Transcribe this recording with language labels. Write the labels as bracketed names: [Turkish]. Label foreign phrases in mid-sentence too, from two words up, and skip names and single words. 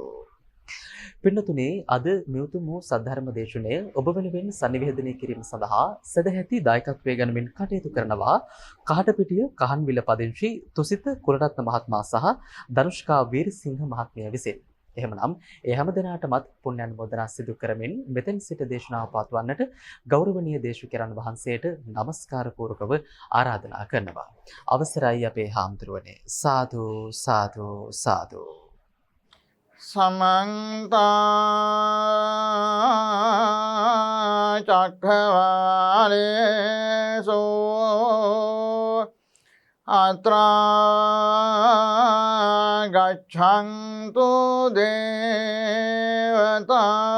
[Sinhala] පින්නතුනේ අද මෙවුතුම් වූ සද්ධර්ම දේශනය ඔබ වෙනුවෙන් සංනිවේදනය කිරීම සඳහා සදැහැති දායකත්වයේ ගනිමින් කටයුතු කරනවා කහටපිටිය කහන්විල පදිංචි තුසිත කුලරත්න මහත්මයා සහ ධනුෂ්කා වීරසිංහ මහත්මිය විසින්. එහෙමනම් ඒ හැම දිනාටමත් පුණ්‍යානුමෝදනා සිදු කරමින් මෙතෙන් සිට දේශනාව පවත්වන්නට ගෞරවනීය දේශකයන්න් වහන්සේට নমස්කාර පූර්වකව ආරාධනා කරනවා. අවසරයි අපේ හාමුදුරුවනේ. සාදු සාදු සාදු. [Pali] समन्त चक्रवालेषु अत्र गच्छन्तु देवता